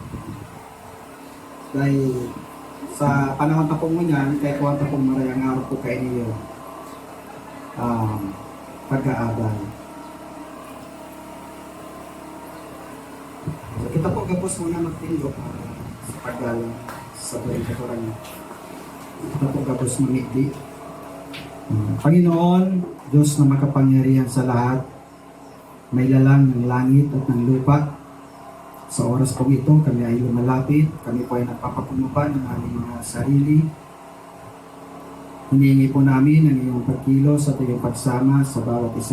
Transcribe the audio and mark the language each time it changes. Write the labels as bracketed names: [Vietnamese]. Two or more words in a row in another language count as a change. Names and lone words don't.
[Bikol] Dahil sa panahon pa po ngunyan, kaya kuha pa pong marayang araw po kayo niyo pagkaabal. So, kita po gabos muna magtindok sa paggalang sa buhay katuran. Kita po gabos mamigdi. [Filipino] Panginoon, Diyos na makapangyarihan sa lahat, may lalang ng langit at ng lupa. Sa oras po ito, kami ay lumalapit, kami po ay nagpapapunupan ng aming mga sarili. Hinihingi po namin ang iyong pagkilos at iyong pagsama sa bawat isa.